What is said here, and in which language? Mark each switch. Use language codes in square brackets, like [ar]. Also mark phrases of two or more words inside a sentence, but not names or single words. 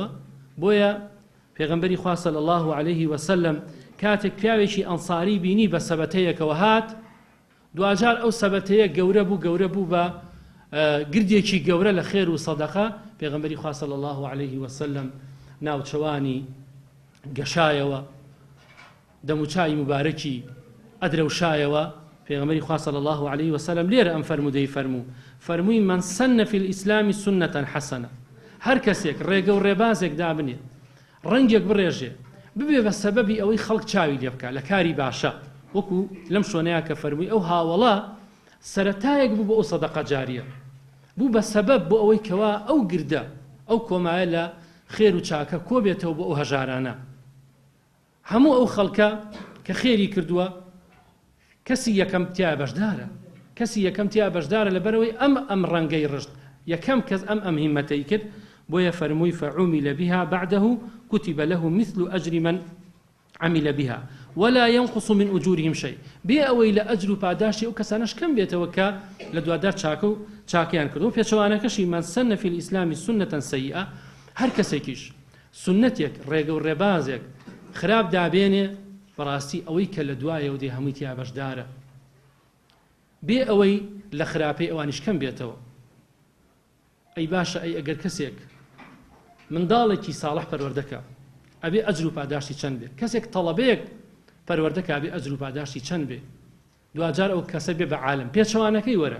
[ckb] بۆیە پێغەمبەری خوا [ar] صلی الله عليه وسلم [ckb] کاتێک پیاوێکی ئەنساری بینی بە سەبەتەیەکەوە هات دوجار ئەو سەبەتەیە گەورە بوو بە گردێکی گەورە لە خێر و سەدەقە پێغەمبەری خوا [ar] صلی الله عليه وسلم [ckb] ناوچەوانی گەشایەوە دەموچای مبارەکی ئەدرەوشایەوە. پێغەمبەری خوا [ar] صلی الله عليه وسلم [ckb] لێرە ئەم فەرمودەی فەرمووی [ar] من سن في الإسلام سنة حسنة [ckb] هەر کەسێک ڕێگە و ڕێبازێک دابنێت ڕەنگێک بڕێژێ ببێ بە سەبەبی ئەوەی خەڵک چاوی لێ بکات لە کاری باشە وەکو لەم شوێنەیە کە فەرمووی ئەو هاوڵە سەرەتایەک بوو بۆ ئەو سەدەقە جاریە بوو بە سەبەب بۆ ئەوەی کەوا ئەو گردە ئەو کۆمایە لە خێر و چاکە کۆ بێتەوە بۆ ئەو هەژارانە. هەموو ئەو خەڵکە کە خێری کردووە کەسی یەکەم تیا بەشدارە لەبەرەوەی ئەم ڕەنگەی ڕشت یەکەم کەس ئەم هیمەتەی کرد. بۆیە فەرمووی [ar] فعومل بها بعده كتب له مثل أجر من عمل بها ولا ينقص من أجورهم شيء. [ckb] بێ ئەوەی لە ئەجر و پاداشی ئەو کەسانەش کەم بێتەوە کە لە دوادار چاکیان کردو. پێچەوانەکەشی [ar] من سن في الإسلام سنة سيئة [ckb] هەر کەسێکیش سنەتێک ڕێگە و ڕێبازێک خراپ دابێنێ بەڕاستی ئەوەی کە لە دوایەوە دێ هەمووی تیا بەشدارە بێ ئەوەی لە خراپەی ئەوانیش کەم بێتەوە. ئەی باشە ئەی ئەگەر کەسێک منداڵێکی ساڵح پەروەردەکە ئەبێ ئەجر و پاداشتی چەند بێ کەسێک تەڵەبەیەک پەروەردەکە ئەبێ ئەجر و پاداشتی چەند بێ دوجار ئەو کەسە بێ بە عالم پێچەوانەکەی وەرە.